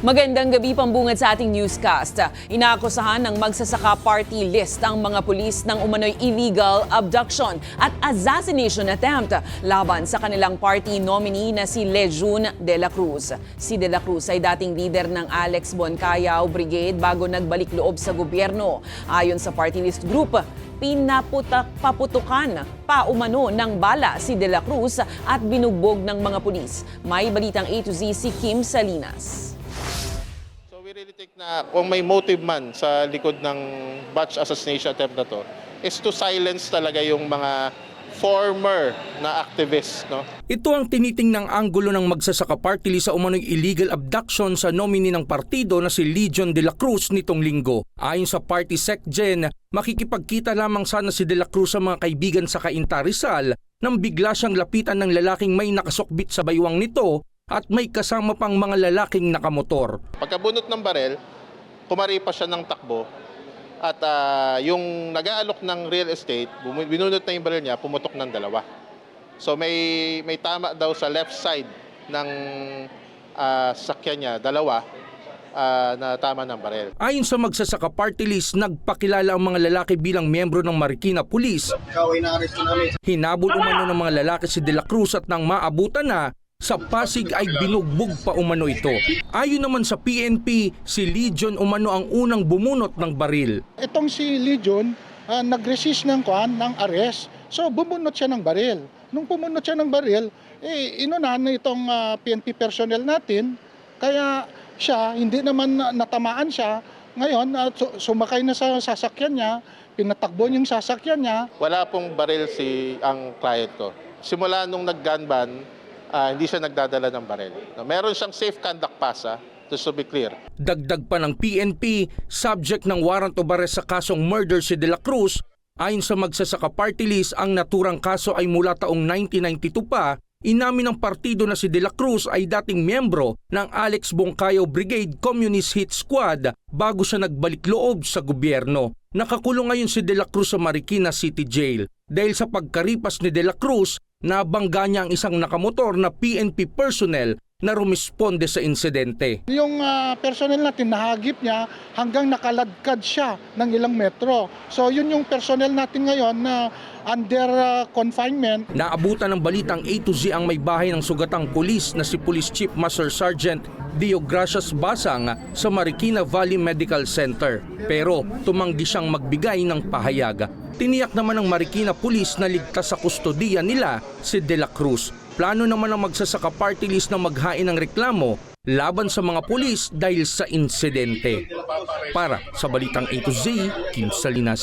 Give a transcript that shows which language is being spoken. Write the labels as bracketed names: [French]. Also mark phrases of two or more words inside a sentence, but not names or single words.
[Filipino] Magandang gabi, pambungad sa ating newscast. Inaakusahan ng magsasaka party list ang mga pulis ng umano'y [English] illegal abduction [Filipino] at [English] assassination attempt [Filipino] laban sa kanilang party nominee na si Lejun de la Cruz. Si de la Cruz ay dating leader ng Alex Boncayao Brigade bago nagbalik loob sa gobyerno. Ayon sa party list group, paputukan pa umano ng bala si de la Cruz at binugbog ng mga pulis. May balitang A to Z si Kim Salinas. [English] We really think [Filipino] na kung may motive man sa likod ng [English] batch assassination attempt [Filipino] na to [English] is to silence [Filipino] talaga yung mga former na activists, no? Ito ang tinitingnang anggulo ng magsasaka party list sa umano'y [English] illegal abduction [Filipino] sa nominee ng partido na si Lejun de la Cruz nitong linggo. Ayon sa party SecGen, makikipagkita lamang sana si de la Cruz sa mga kaibigan sa Cainta Rizal nang bigla siyang lapitan ng lalaking may nakasukbit sa baywang nito at may kasama pang mga lalaking nakamotor. Pagkabunot ng barel, kumari pa siya ng takbo at yung nag-aalok ng [English] real estate, [Filipino] binunot na yung barel niya, pumutok ng dalawa. So may tama daw sa [English] left side [Filipino] ng sakyan niya, dalawa na tama ng barel. Ayon sa magsasaka party list, nagpakilala ang mga lalaki bilang miyembro ng Marikina Police. Hinabol umano ng mga lalaki si de la Cruz at nang maabutan na, sa Pasig ay binugbog pa umano ito. Ayon naman sa PNP, si Lejun umano ang unang bumunot ng baril. Itong si Lejun nag-resist ng arrest. So bumunot siya ng baril. Nung pumunot siya ng baril, inunahan na itong [English] PNP personnel [Filipino] natin. Kaya siya, hindi naman natamaan siya. Ngayon, sumakay na sa sasakyan niya, pinatakbo yung sasakyan niya. Wala pong baril ang client ko. Simula nung nag-gun ban, hindi siya nagdadala ng baril. Meron siyang [English] safe conduct pass, just to be clear. [Filipino] Dagdag pa ng PNP, subject ng [English] warrant of arrest [Filipino] sa kasong murder si de la Cruz. Ayon sa magsasaka party list, ang naturang kaso ay mula taong 1992 pa. Inamin ng partido na si de la Cruz ay dating miyembro ng Alex Boncayao Brigade Communist Hit Squad bago siya nagbalik loob sa gobyerno. Nakakulong ngayon si de la Cruz sa Marikina City Jail. Dahil sa pagkaripas ni de la Cruz, nabangga niya ang isang nakamotor na [English] PNP personnel [Filipino] na rumisponde sa insidente. Yung personnel natin nahagip niya hanggang nakaladkad siya ng ilang metro. So yun yung personnel natin ngayon na [English] under confinement. [Filipino] Naabutan ng balitang A to Z ang may bahay ng sugatang pulis na si Police Chief Master Sergeant Dio Gracias Basang sa Marikina Valley Medical Center. Pero tumanggi siyang magbigay ng pahayag. Tiniyak naman ng Marikina Police na ligtas sa kustodiya nila si de la Cruz. Plano naman ang magsasaka party list na maghain ng reklamo laban sa mga pulis dahil sa insidente. Para sa balitang A to Z, Kim Salinas.